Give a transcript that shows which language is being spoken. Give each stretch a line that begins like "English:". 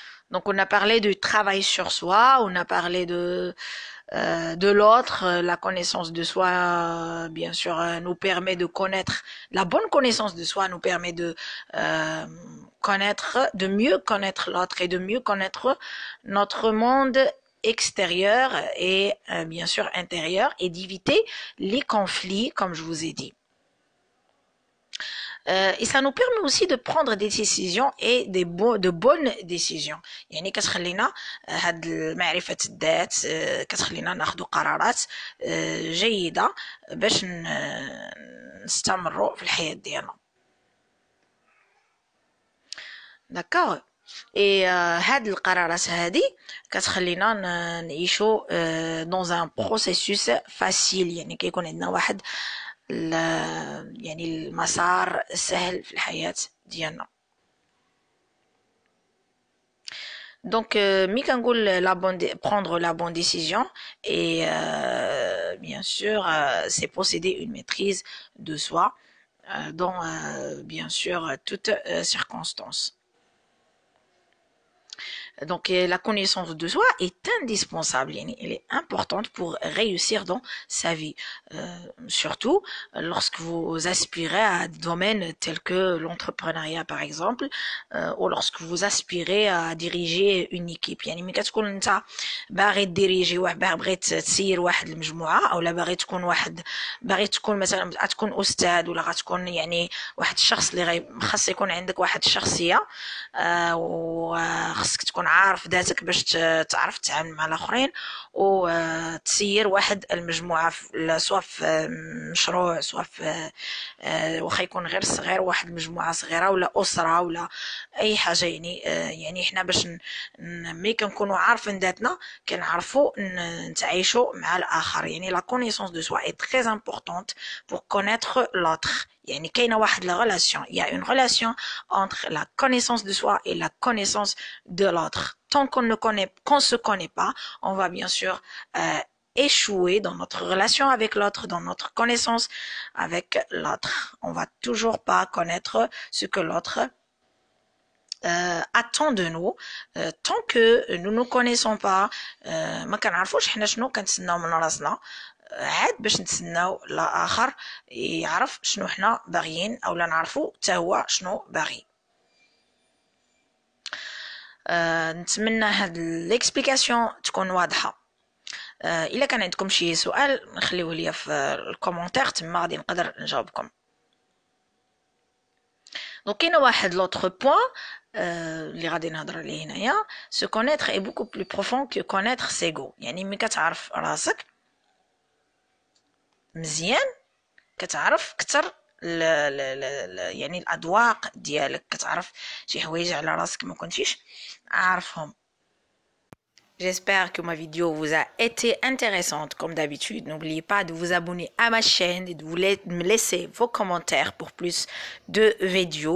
French: Donc on a parlé du travail sur soi, on a parlé de l'autre, la connaissance de soi, bien sûr, nous permet de connaître, la bonne connaissance de soi nous permet de de mieux connaître l'autre et de mieux connaître notre monde extérieur et bien sûr intérieur et d'éviter les conflits, comme je vous ai dit. Et ça nous permet aussi de prendre des décisions et de bonnes décisions.
Arabic: يعني كتخلينا هاد معرفة الذات كتخلينا ناخذ قرارات جيدة باش نستمروا في الحياة ديالنا. داكوغ. اي هاد القرارات هادي كتخلينا نعيشوا
French: dans un processus facile
Arabic: يعني كيكون عندنا واحد يعني المسار سهل في الحياة ديالنا.
French: Donc,
Arabic: مي كنقول
French: prendre la bonne décision et bien sûr c'est posséder une maîtrise de soi dans bien sûr toutes circonstances. Donc, la connaissance de soi est indispensable, elle est importante pour réussir dans sa vie. Surtout lorsque vous aspirez à des domaines tels que l'entrepreneuriat par exemple, ou lorsque vous aspirez à diriger une équipe.
Arabic: يعني ملي كتكون انت باغي ديريجي باغي تسير واحد المجموعه او لا باغي تكون مثلا غتكون استاذ ولا غتكون يعني واحد الشخص اللي خاص يكون عندك واحد الشخصيه وخاصك تكون عارف ذاتك باش تعرف تتعامل مع الاخرين وتسير واحد المجموعه سواء في مشروع سواء في واخا يكون غير صغير واحد المجموعه صغيره ولا اسره ولا اي حاجه يعني حنا باش ملي كنكونوا عارفين ذاتنا كنعرفوا نتعايشوا مع الاخر.
French: يعني la connaissance de soi est très importante pour connaître l'autre.
Arabic: يعني كاينه واحد
French: la relation, il y a une relation entre la connaissance de soi et la connaissance de l'autre. Tant qu'on se connaît pas, on va bien sûr échouer dans notre relation avec l'autre, dans notre connaissance avec l'autre. On va toujours pas connaître ce que l'autre attend de nous tant que nous ne connaissons pas
Arabic: ما كنعرفوش حنا شنو كنتسناو من راسنا عاد باش نتسناو الاخر يعرف شنو حنا باغيين او لا نعرفو حتى هو شنو باغي. نتمنى هاد ليكسبليكاسيون تكون واضحه. الا كان عندكم شي سؤال نخليوه ليا في الكومونتير تما غادي نقدر نجاوبكم. دونك كاين واحد لوتر بوين اللي غادي نهضر عليه هنايا.
French: se connaître est beaucoup plus profond que connaître ses goûts.
Arabic: يعني ملي كتعرف راسك مزيان كتعرف كتر يعني الاذواق ديالك كتعرف شي حوايج على راسك ما كنتيش عارفهم.
French: J'espère que ma vidéo vous a été intéressante comme d'habitude. N'oubliez pas de vous abonner à ma chaîne et de me laisser vos commentaires pour plus de vidéos.